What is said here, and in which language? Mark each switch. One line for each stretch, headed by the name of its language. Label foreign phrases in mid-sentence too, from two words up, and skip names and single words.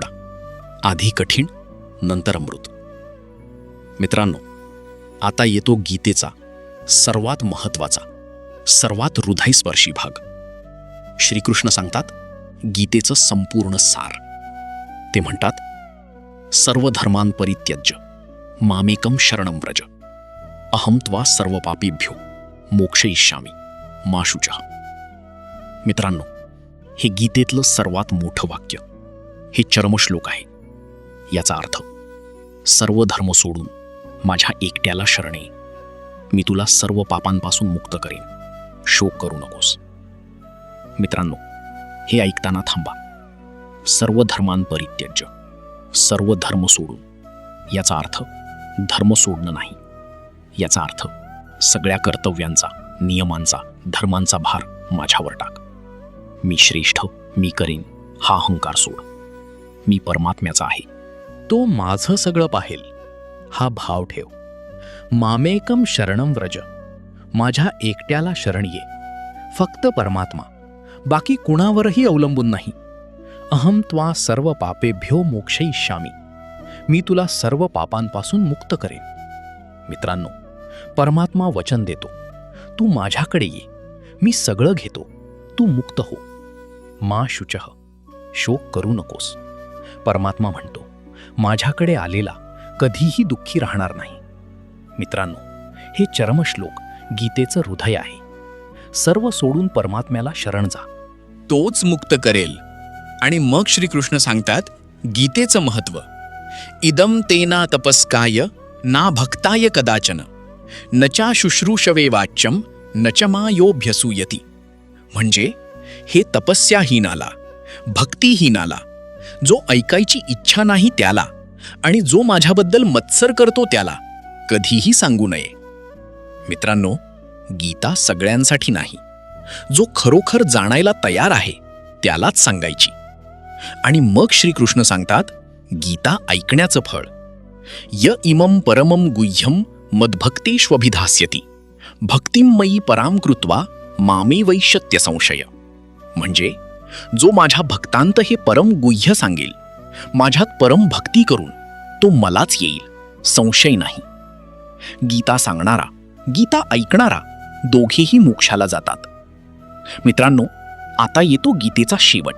Marathi: आधी कठीण, नंतर अमृत. मित्रांनो, आता येतो गीतेचा सर्वात महत्वाचा, सर्वात हृदयस्पर्शी भाग. श्रीकृष्ण सांगतात गीतेचं संपूर्ण सार. ते म्हणतात,
Sanskrit: सर्व धर्मान् परित्यज्य मामेकं शरणं व्रज अहं त्वा सर्व पापेभ्यो मोक्षयिष्यामि मा शुचः.
Marathi: मित्रांनो, हे गीतेतलं सर्वात मोठं वाक्य, हे चरमश्लोक आहे. याचा अर्थ, सर्व धर्म सोडून माझ्या एकट्याला शरण ये. मी तुला सर्व पापांपासून मुक्त करेन. शोक करू नकोस. मित्रांनो, हे ऐकताना थांबा.
Sanskrit: सर्व धर्मान् परित्यज्य,
Marathi: सर्व धर्म सोडून. याचा अर्थ धर्म सोडणं नाही. याचा अर्थ सगळ्या कर्तव्यांचा, नियमांचा, धर्मांचा भार माझ्यावर टाक. मी श्रेष्ठ, मी करेन हा अहंकार सोड. मी परमात्म्याचा आहे, तो माझं सगळं पाहेल हा भाव ठेव.
Sanskrit: मामेकम शरणं व्रज,
Marathi: माझ्या एकट्याला शरण ये. फक्त परमात्मा, बाकी कुणावरही अवलंबून नाही.
Sanskrit: अहं त्वा सर्व पापेभ्यो मोक्षयिष्यामि,
Marathi: मी तुला सर्व पापांपासून मुक्त करेन. मित्रांनो, परमात्मा वचन देतो, तू माझ्याकडे ये, मी सगळं घेतो, तू मुक्त हो.
Sanskrit: मा शुचः,
Marathi: शोक करू नकोस. परमात्मा म्हणतो, माझ्याकडे आलेला कधीही दुःखी राहणार नाही. मित्रांनो, हे चरमश्लोक गीतेचं हृदय आहे. सर्व सोडून परमात्म्याला शरण जा, तोच मुक्त करेल. आणि मग श्रीकृष्ण सांगतात गीतेचं महत्व.
Sanskrit: इदम तेना तपस्काय ना भक्ताय कदाचन न चा शुश्रूषवे वाच्यम न च मायोभ्यसूयती.
Marathi: म्हणजे हे तपस्याहीनाला, भक्तिहीनाला, जो ऐकायची इच्छा नाही त्याला आणि जो माझ्याबद्दल मत्सर करतो त्याला कधीही सांगू नये. मित्रांनो, गीता सगळ्यांसाठी नाही. जो खरोखर जाणायला तयार आहे त्यालाच सांगायची. आणि मग श्रीकृष्ण सांगतात गीता ऐकण्याचं फळ.
Sanskrit: य इमं परमं गुह्यं मद्भक्तेष्वभिधास्यति भक्तिं मयि परां कृत्वा मामे वैश्यत्य संशय.
Marathi: म्हणजे जो माझ्या भक्तांत हे परम गुह्य सांगेल, माझ्यात परम भक्ती करून तो मलाच येईल, संशय नाही. गीता सांगणारा, गीता ऐकणारा दोघेही मोक्षाला जातात. मित्रांनो, आता येतो गीतेचा शेवट.